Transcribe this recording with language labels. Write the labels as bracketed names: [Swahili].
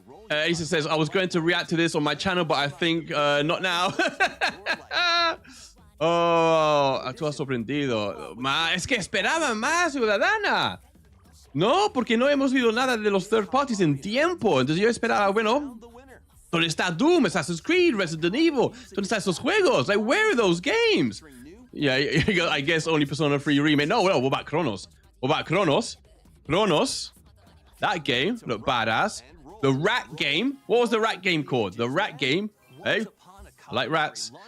[English] Asa says, I was going to react to this on my channel, but I think not now. [Spanish] Oh, tú has sorprendido. Es que esperaba más, ciudadana. No, porque no hemos oído nada de los [English] third parties [Spanish] en tiempo. Entonces yo esperaba, bueno, ¿dónde está Doom, Assassin's Creed, Resident Evil? ¿Dónde están esos juegos? [English] Like, where are those games? Yeah, I guess only Persona 3 remake. No, what about Chronos? Chronos, that game looked badass. The rat game, what was the rat game called? The rat game, hey? I like rats.